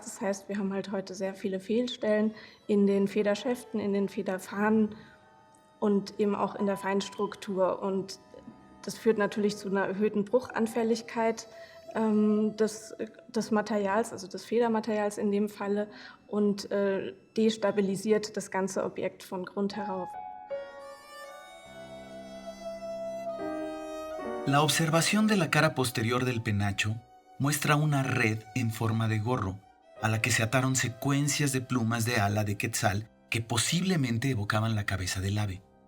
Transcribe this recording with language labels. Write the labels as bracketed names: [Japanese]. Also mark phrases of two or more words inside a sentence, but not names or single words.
[German] Das heißt, wir haben halt heute sehr viele Fehlstellen in den Federschäften, in den Federfahnen und eben auch in der Feinstruktur. Und das führt natürlich zu einer erhöhten Bruchanfälligkeit des Materials, also des Federmaterials in dem Falle, und destabilisiert das ganze Objekt von Grund herauf. [Spanish] La observación de la cara posterior del penacho muestra una red en forma de gorro, a la que se ataron secuencias de plumas de ala de quetzal que posiblemente evocaban la cabeza del ave.